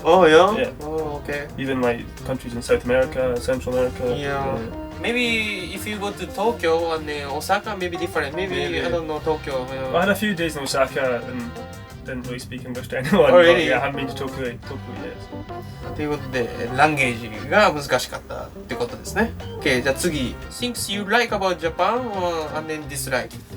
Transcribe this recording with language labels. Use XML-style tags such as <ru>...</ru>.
<en>Oh yeah? Yeah. Oh, okay. Even like countries in South America, Central America. Maybe if you go to Tokyo and Osaka, maybe different. Maybe I don't know Tokyo. I had a few days in Osaka and didn't really speak English to anyone. Oh, really? But, I haven't been to Tokyo yet.</en> <ja>ということで、ランゲージが難しかったってことですね。 Okay, じゃあ次。</ja> <en>Things you like about Japan and then dislike?</en>